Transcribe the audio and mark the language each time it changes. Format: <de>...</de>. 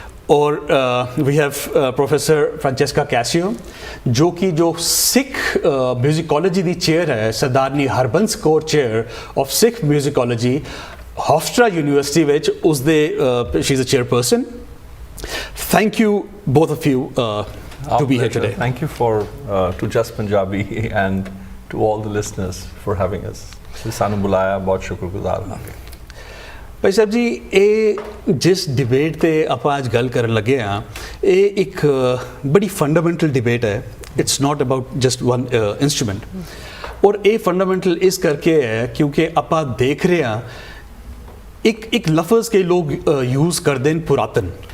<pa>ਔਰ we have professor ਫ੍ਰਾਂਚੈਸਕਾ Casio ਜੋ ਸਿੱਖ ਮਿਊਜ਼ਿਕੋਲੋਜੀ ਦੀ chair ਹੈ, ਸਰਦਾਰਨੀ Harbans Kaur chair of Sikh ਮਿਊਜ਼ਿਕੋਲੋਜੀ, ਹੋਫਸਟਰਾ university ਵਿੱਚ ਉਸਦੇ</pa> <en>She is a chairperson. Thank you both of you to be here today. Thank you to Just Punjabi and to all the listeners for having us.</en> <pa>ਸਾਨੂੰ ਬੁਲਾਇਆ, ਬਹੁਤ ਸ਼ੁਕਰਗੁਜ਼ਾਰ ਹਾਂ। ਭਾਈ ਸਾਹਿਬ ਜੀ, ਇਹ ਜਿਸ ਡਿਬੇਟ 'ਤੇ ਆਪਾਂ ਅੱਜ ਗੱਲ ਕਰਨ ਲੱਗੇ ਹਾਂ ਇਹ ਇੱਕ ਬੜੀ ਫੰਡਾਮੈਂਟਲ ਡਿਬੇਟ ਹੈ।</pa> <en>It's not about just one instrument.</en> <pa>ਔਰ ਇਹ ਫੰਡਾਮੈਂਟਲ ਇਸ ਕਰਕੇ ਹੈ ਕਿਉਂਕਿ ਆਪਾਂ ਦੇਖ ਰਹੇ ਹਾਂ ਇੱਕ ਲਫ਼ਜ਼ ਕਈ ਲੋਕ ਯੂਜ਼ ਕਰਦੇ ਨੇ, ਪੁਰਾਤਨ।</pa>